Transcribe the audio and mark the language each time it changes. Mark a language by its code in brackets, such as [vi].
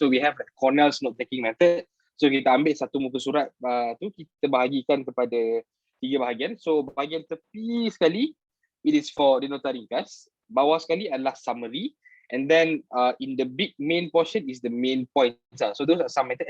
[en] So we have like Cornell's note taking method. [ms] So kita ambil satu muka surat tu, kita bahagikan kepada 3 bahagian. So bahagian tepi sekali, [en] it is for the [ms] nota ringkas. Bawah sekali adalah summary. [en] And then in the big main portion is the main points. So those are some method.